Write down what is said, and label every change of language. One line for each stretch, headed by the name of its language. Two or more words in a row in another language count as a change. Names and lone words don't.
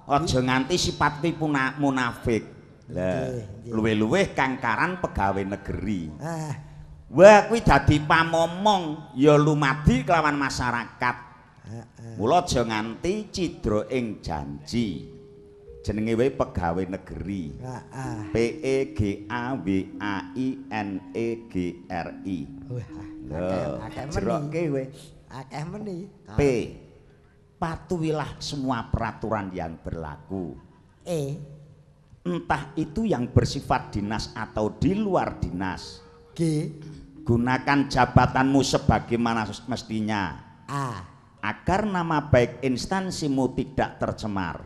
Javanese: Aja nganti sifat munafik. Lah, luwih-luwih kangkaran
Indonesian: pegawai negeri.
Javanese: Wah, kuwi dadi pamomong ya lumadi kelawan masyarakat. Mula aja nganti cidra ing janji. Jenenge wae
Indonesian: pegawai negeri. P E G A W A I N E G R I.
Javanese: Akeh meni kowe. Akeh meni.
Indonesian: P. Patuhilah semua peraturan yang berlaku. Entah itu yang bersifat dinas atau di luar dinas. G. Gunakan jabatanmu sebagaimana mestinya. A. Agar nama baik instansimu tidak tercemar.